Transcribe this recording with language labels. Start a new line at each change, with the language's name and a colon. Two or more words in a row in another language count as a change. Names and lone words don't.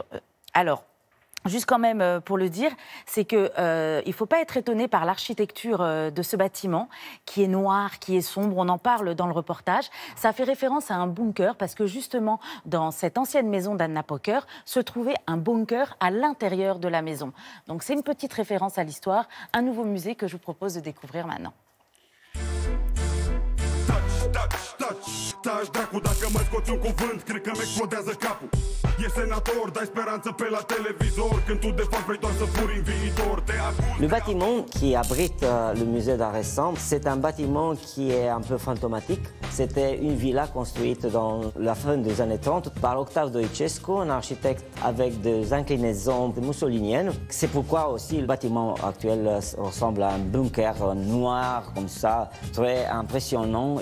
French: Alors, juste quand même pour le dire, c'est qu'il ne faut pas être étonné par l'architecture de ce bâtiment, qui est noir, qui est sombre, on en parle dans le reportage. Ça fait référence à un bunker, parce que justement, dans cette ancienne maison d'Anna Poker, se trouvait un bunker à l'intérieur de la maison. Donc c'est une petite référence à l'histoire, un nouveau musée que je vous propose de découvrir maintenant.
Romanian: Taci, dracu, dacă mă scoți un cuvânt, cred că mi-explodează capul. E senator, dai speranță pe la televizor, când tu de fapt vrei doar să furi în viitor. Te acuz.
French: Le bâtiment qui abrite le musée d'art récent, c'est un bâtiment qui est un peu fantomatique. C'était une villa construite dans la fin des années 30 par Octave Doicescu, un architecte avec des inclinaisons mussoliniennes. C'est pourquoi aussi le bâtiment actuel ressemble à un bunker noir, comme ça, très impressionnant.